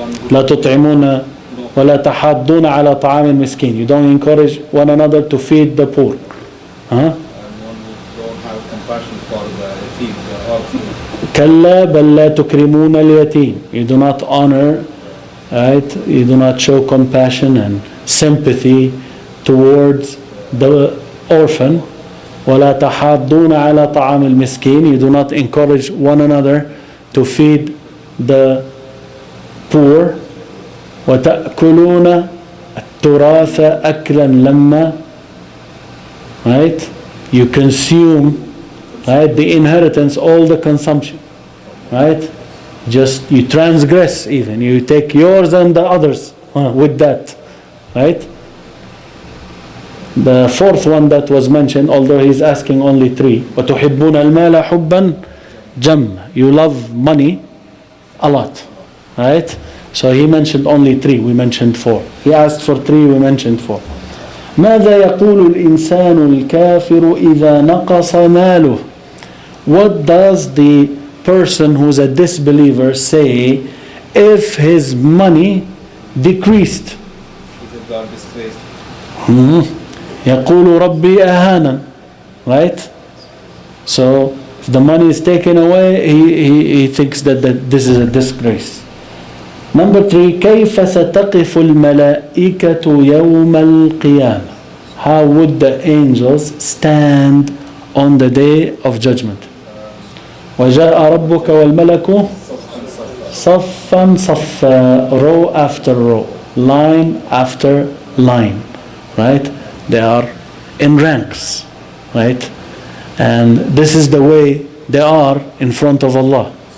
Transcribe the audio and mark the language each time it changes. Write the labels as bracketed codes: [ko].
[ar] لا تطعمون ولا تحاضون على طعام المسكين. [en] You don't encourage one another to feed the poor. And one who don't have compassion for the yatim, the orphan. [ar] كلا بل لا تكرمون اليتيم. [en] You do not honor, right? You do not show compassion and sympathy towards the orphan. [ar] ولا تحاضون على طعام المسكين. [en] You do not encourage one another to feed the poor. [ar] وتأكلون التراث أكلا لما, right? [en] You consume, right, the inheritance, all the consumption, right? Just you transgress, even you take yours and the others with that, right? The 4th one that was mentioned, although he's asking only 3, [ar] وتحبون المال حبا جم, [en] you love money a lot, right? So he mentioned only 3, we mentioned 4. He asked for 3, we mentioned 4. [ar] ماذا يقول الإنسان الكافر إذا نقص ماله? [en] What does the person who's a disbeliever say if his money decreased? If God disgraced. [ar] يقول ربي أهانا, right? [en] So if the money is taken away, he thinks that this is a disgrace. Number 3, [ar] كيف ستقف الملائكة يوم القيامة? [en] How would the angels stand on the day of judgment? [ar] وجاء ربك والملك صفا صفا, [en] row after row, line after line, right? They are in ranks, right? And this is the way they are in front of Allah.